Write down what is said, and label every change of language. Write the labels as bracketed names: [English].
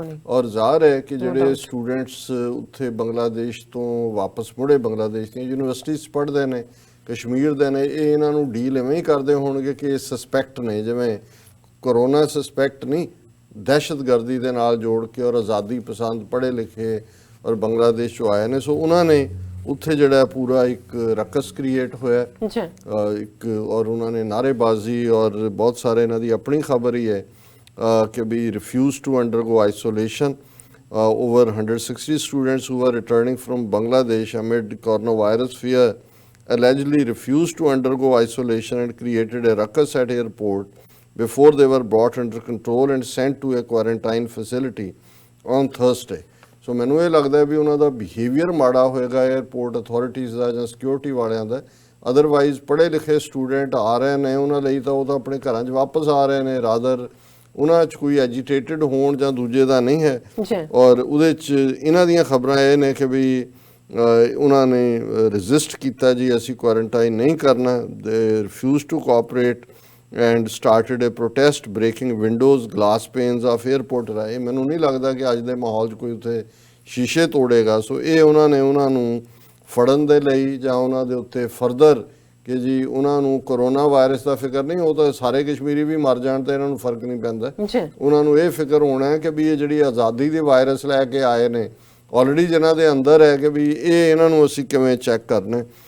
[Punjabi] ਔਰ ਜ਼ਾਹਰ ਹੈ ਕਿ ਜਿਹੜੇ ਸਟੂਡੈਂਟਸ ਉੱਥੇ ਬੰਗਲਾਦੇਸ਼ ਤੋਂ ਵਾਪਸ ਮੁੜੇ, ਬੰਗਲਾਦੇਸ਼ ਦੀਆਂ ਯੂਨੀਵਰਸਿਟੀਜ਼ ਪੜ੍ਹਦੇ ਨੇ, ਕਸ਼ਮੀਰ ਦੇ ਨੇ, ਇਹ ਇਹਨਾਂ ਨੂੰ ਡੀਲ ਇਵੇਂ ਹੀ ਕਰਦੇ ਹੋਣਗੇ ਕਿ ਇਹ ਸਸਪੈਕਟ ਨੇ, ਜਿਵੇਂ ਕਰੋਨਾ ਸਸਪੈਕਟ ਨਹੀਂ, ਦਹਿਸ਼ਤਗਰਦੀ ਦੇ ਨਾਲ ਜੋੜ ਕੇ ਔਰ ਆਜ਼ਾਦੀ ਪਸੰਦ ਪੜ੍ਹੇ ਲਿਖੇ ਔਰ ਬੰਗਲਾਦੇਸ਼ 'ਚੋਂ ਆਏ ਨੇ। ਸੋ ਉਹਨਾਂ ਨੇ ਉੱਥੇ ਜਿਹੜਾ ਪੂਰਾ ਇੱਕ ਰਕਸ ਕ੍ਰੀਏਟ ਹੋਇਆ ਇੱਕ, ਔਰ ਉਹਨਾਂ ਨੇ ਨਾਅਰੇਬਾਜ਼ੀ ਔਰ ਬਹੁਤ ਸਾਰੇ, ਇਹਨਾਂ ਦੀ ਆਪਣੀ ਖਬਰ ਹੀ ਹੈ ਕਿ [English] We refuse to undergo isolation. over 160 students who were returning from Bangladesh amid coronavirus fear allegedly refused to undergo isolation and created a ruckus at airport before they were brought under control and sent to a quarantine facility on Thursday. [Punjabi] ਸੋ ਮੈਨੂੰ ਇਹ ਲੱਗਦਾ ਵੀ ਉਹਨਾਂ ਦਾ behaviour ਮਾੜਾ ਹੋਏਗਾ airport authorities ਦਾ ਜਾਂ security ਵਾਲਿਆਂ ਦਾ। Otherwise ਪੜ੍ਹੇ ਲਿਖੇ ਸਟੂਡੈਂਟ ਆ ਰਹੇ ਨੇ, ਉਹਨਾਂ ਲਈ ਤਾਂ ਉਹ ਤਾਂ ਆਪਣੇ ਘਰਾਂ 'ਚ ਵਾਪਸ ਆ ਰਹੇ ਨੇ, ਰਾਦਰ ਉਹਨਾਂ 'ਚ ਕੋਈ ਐਜੀਟੇਟਡ ਹੋਣ ਜਾਂ ਦੂਜੇ ਦਾ ਨਹੀਂ ਹੈ। ਔਰ ਉਹਦੇ 'ਚ ਇਹਨਾਂ ਦੀਆਂ ਖਬਰਾਂ ਇਹ ਨੇ ਕਿ ਵੀ ਉਹਨਾਂ ਨੇ ਰਜਿਸਟ ਕੀਤਾ ਜੀ ਅਸੀਂ ਕੁਆਰੰਟਾਈਨ ਨਹੀਂ ਕਰਨਾ। [English] They refuse to cooperate and started a protest breaking windows, glass panes of airport ਰਾਏ। [Punjabi] ਮੈਨੂੰ ਨਹੀਂ ਲੱਗਦਾ ਕਿ ਅੱਜ ਦੇ ਮਾਹੌਲ 'ਚ ਕੋਈ ਉੱਥੇ ਸ਼ੀਸ਼ੇ ਤੋੜੇਗਾ। ਸੋ ਇਹ ਉਹਨਾਂ ਨੇ ਉਹਨਾਂ ਨੂੰ ਫੜਨ ਦੇ ਲਈ ਜਾਂ ਉਹਨਾਂ ਦੇ ਉੱਤੇ ਫਰਦਰ ਕਿ ਜੀ ਉਹਨਾਂ ਨੂੰ ਕਰੋਨਾ ਵਾਇਰਸ ਦਾ ਫਿਕਰ ਨਹੀਂ, ਉਹ ਤਾਂ ਸਾਰੇ ਕਸ਼ਮੀਰੀ ਵੀ ਮਰ ਜਾਣ ਤਾਂ ਇਹਨਾਂ ਨੂੰ ਫਰਕ ਨਹੀਂ ਪੈਂਦਾ। ਉਹਨਾਂ ਨੂੰ ਇਹ ਫਿਕਰ ਹੋਣਾ ਹੈ ਕਿ ਵੀ ਇਹ ਜਿਹੜੀ ਆਜ਼ਾਦੀ ਦੇ ਵਾਇਰਸ ਲੈ ਕੇ ਆਏ ਨੇ ਆਲਰੇਡੀ ਜਿਨ੍ਹਾਂ ਦੇ ਅੰਦਰ ਹੈ ਕਿ ਵੀ ਇਹ ਇਹਨਾਂ ਨੂੰ ਅਸੀਂ ਕਿਵੇਂ ਚੈੱਕ ਕਰਨੇ।